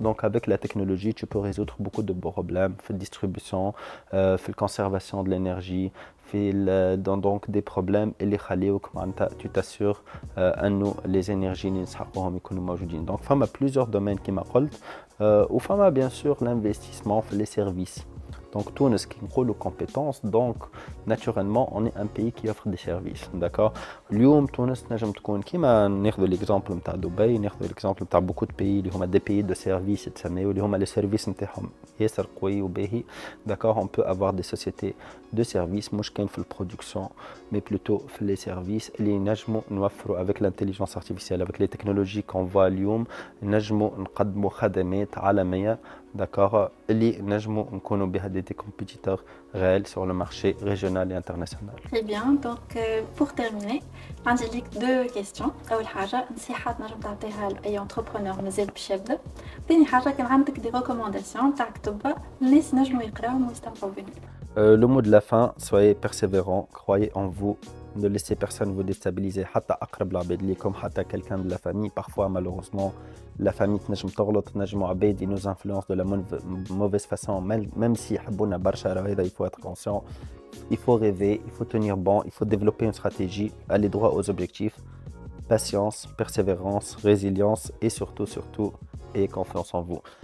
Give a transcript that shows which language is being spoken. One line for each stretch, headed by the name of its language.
French: Donc avec la technologie tu peux résoudre beaucoup de problèmes في distribution, في conservation de l'énergie, dans donc des problèmes
Arabic: اللي يخليوك معناتها
French: tu t'assures انه les énergies
Arabic: اللي نسحقوهم يكونوا موجودين.
French: Donc فما plusieurs domaines
Arabic: كما قلت,
French: وفما bien sûr l'investissement في les services. Donc Tunis qui ont nos compétences, donc naturellement on est un pays qui offre des services, d'accord.
Arabic: اليوم تونس نجم تكون كيما ناخذ l'exemple نتاع دبي, ناخذ l'exemple نتاع beaucoup de pays اللي هما
French: des pays de services
Arabic: يتسميو اللي هما les services نتاعهم ياسر قوي وباهي, d'accord.
French: On peut avoir des sociétés de services
Arabic: مش كاين في البرودكسيون
French: mais plutôt في les services اللي نجموا نوفروا avec l'intelligence artificielle, avec les technologies qu'on voit اليوم
Arabic: نجموا نقدموا خدمات عالمية,
French: d'accord, اللي نجموا نكونوا بها des compétiteurs réels sur le marché régional et international. Très bien. Donc pour terminer, j'ai deux questions.
Arabic: أول حاجة نصيحة نجم تعطيها لأي entrepreneur مازال باش يبدا. ثاني حاجة كان عندك
French: des recommandations
Arabic: تاع كتب الناس نجموا يقراوهم ويستمتعوا بهم.
French: Le mot de la fin, soyez persévérants, croyez en vous, ne laissez personne vous déstabiliser.
Arabic: حتى أقرب العباد ليكم, حتى
French: quelqu'un de la famille. Parfois malheureusement la famille
Arabic: تنجم تغلط, تنجموا عباد
French: ils nous influencent de la mauvaise façon, même si
Arabic: يحبونا برشا.
French: هذا il faut être conscient, il faut rêver, il faut tenir bon, il faut développer une stratégie, aller droit aux objectifs, patience, persévérance, résilience et surtout ayez confiance en vous.